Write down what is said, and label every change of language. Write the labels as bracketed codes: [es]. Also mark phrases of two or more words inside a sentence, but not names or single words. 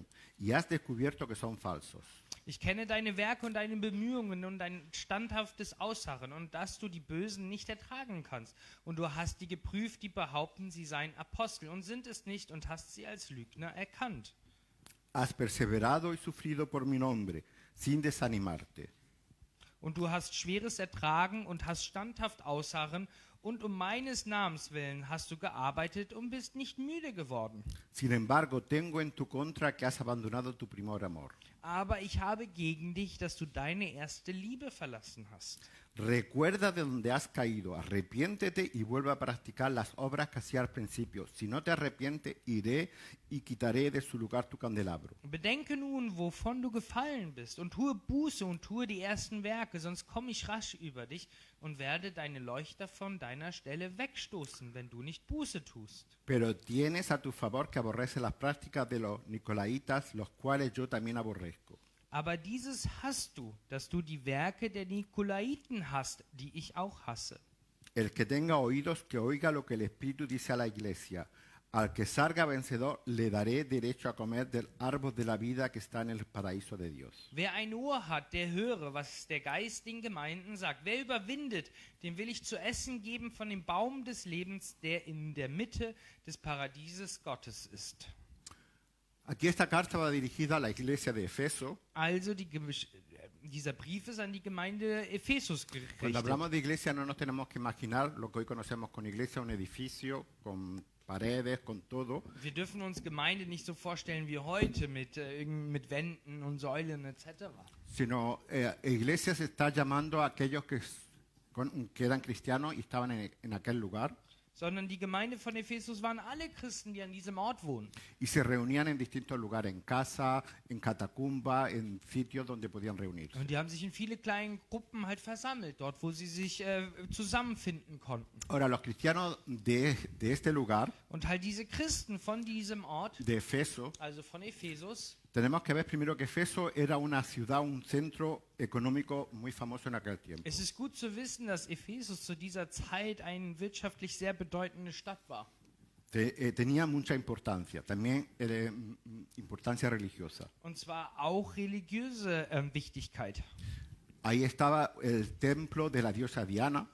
[es] Y has descubierto que son falsos. [de] Ich kenne deine Werke und deine Bemühungen und dein standhaftes Ausharren und dass du die Bösen nicht ertragen kannst. Und du hast die geprüft, die behaupten, sie seien Apostel und sind es nicht und hast sie als Lügner erkannt. [es] Has perseverado y sufrido por mi nombre, sin desanimarte. [de] Und du hast Schweres ertragen und hast standhaft ausharren und um meines Namens willen hast du gearbeitet und bist nicht müde geworden. [es] Sin embargo, tengo en tu contra que has abandonado tu primer amor. [de] Aber ich habe gegen dich, dass du deine erste Liebe verlassen hast. [es] Recuerda de donde has caído, arrepiéntete y vuelve a practicar las obras que hacía al principio. Si no te arrepientes, iré y quitaré de su lugar tu candelabro. [de] Bedenke nun, wovon du gefallen bist, und tue Buße und tue die ersten Werke, sonst komme ich rasch über dich und werde deine Leuchter von deiner Stelle wegstoßen, wenn du nicht Buße tust. [es] Pero tienes a tu favor que aborrece las prácticas de los nicolaitas, los cuales yo también aborrezco. [de] Aber dieses hast du, dass du die Werke der Nikolaiten hast, die ich auch hasse. [es] El que tenga oídos, que oiga lo que el Espíritu dice a la iglesia. Al que salga vencedor, le daré derecho a comer del árbol de la vida que está en el paraíso de Dios. [de] Wer ein Ohr hat, der höre, was der Geist den Gemeinden sagt. Wer überwindet, dem will ich zu essen geben von dem Baum des Lebens, der in der Mitte des Paradieses Gottes ist. [es] Aquí esta carta va dirigida a la iglesia de Efeso. [de] Also dieser Brief ist an die Gemeinde Ephesus [es] Cuando [de] gerichtet. [es] hablamos de iglesia no nos tenemos que imaginar lo que hoy conocemos con iglesia, un edificio con paredes, con todo. [de] Wir dürfen uns Gemeinde nicht so vorstellen wie heute mit Wänden und Säulen etc. [es] Sino iglesia se está llamando a aquellos que eran cristianos y estaban en aquel lugar. [de] Sondern die Gemeinde von Ephesus waren alle Christen, die an diesem Ort wohnen. [es] Y se reunían en distintos lugares, en casa, en catacumba, en sitios donde podían reunirse. [de] Und die haben sich in viele kleinen Gruppen halt versammelt, dort wo sie sich zusammenfinden konnten. [es] Ahora, los cristianos de este lugar, [de] Und halt diese Christen von diesem Ort, [es] de Efeso, [de] also von Ephesus, [es] Tenemos que ver primero que Efeso era una ciudad, un centro económico muy famoso en aquel tiempo. [de] Es ist gut zu wissen, dass Ephesus zu dieser Zeit eine wirtschaftlich sehr bedeutende Stadt war. [es] Tenía mucha importancia, también importancia religiosa. [de] Und zwar auch religiöse Wichtigkeit. [es] Ahí estaba el templo de la diosa Diana,